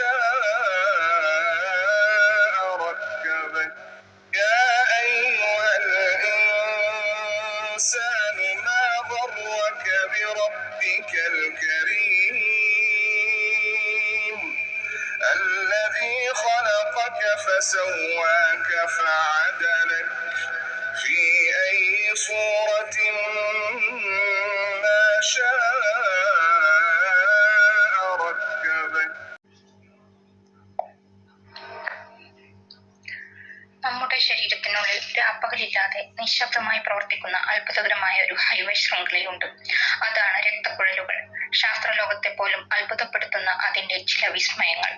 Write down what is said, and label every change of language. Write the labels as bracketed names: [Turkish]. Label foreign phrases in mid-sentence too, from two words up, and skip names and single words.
[Arabic] شاء ركبك يا أيها الإنسان ما غرك بربك الكريم الذي خلقك فسواك فعدلك في أي صورة ما شاء ركبك. [Malayalam] നമ്മുടെ ശരീരത്തിനുള്ളിൽ രാപ്പകലില്ലാതെ നിശബ്ദമായി പ്രവർത്തിക്കുന്ന അത്ഭുതകരമായ ഒരു ഹൈവേ ശൃംഖലയുണ്ട്. അതാണ് രക്തക്കുഴലുകൾ. ശാസ്ത്രലോകത്തെ പോലും അത്ഭുതപ്പെടുത്തുന്ന അതിന്റെ ചില വിസ്മയങ്ങൾ.